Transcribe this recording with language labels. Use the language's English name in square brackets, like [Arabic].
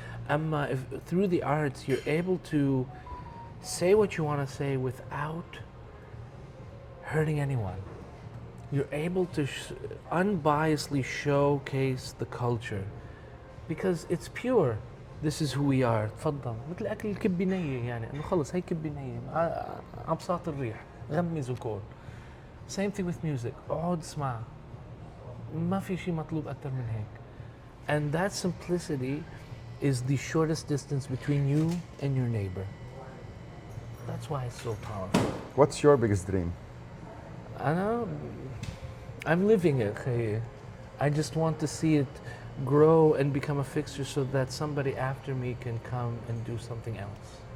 [English] If through the arts you're able to say what you want to say without hurting anyone. You're able to unbiasedly showcase the culture because it's pure. this is who we are. [Arabic] تفضل مثل أكل الكبة نية يعني إنه خلص هي كبة نية عبساط الريح غمز وكون. [English] Same thing with music. [Arabic] اقعد اسمع. ما في شيء مطلوب أكتر من هيك. [English] And that simplicity is the shortest distance between you and your neighbor. That's why it's so powerful. What's your biggest dream? I'm living it. خيي. I just want to see it grow and become a fixture so that somebody after me can come and do something else.